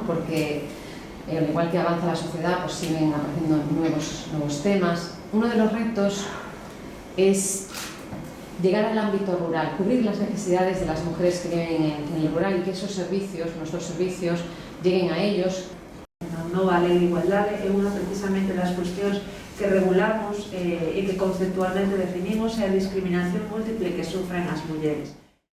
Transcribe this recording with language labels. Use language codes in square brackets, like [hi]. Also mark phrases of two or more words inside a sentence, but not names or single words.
[es] Porque al igual que avanza la sociedad, pues siguen apareciendo nuevos temas. Uno de los retos es llegar al ámbito rural, cubrir las necesidades de las mujeres que viven en el rural y que esos servicios, nuestros servicios, lleguen a ellos. [gl] A nova lei de igualdade é unha precisamente das cuestións que regulamos e que conceptualmente definimos é a discriminación múltiple que sufren as mulleres.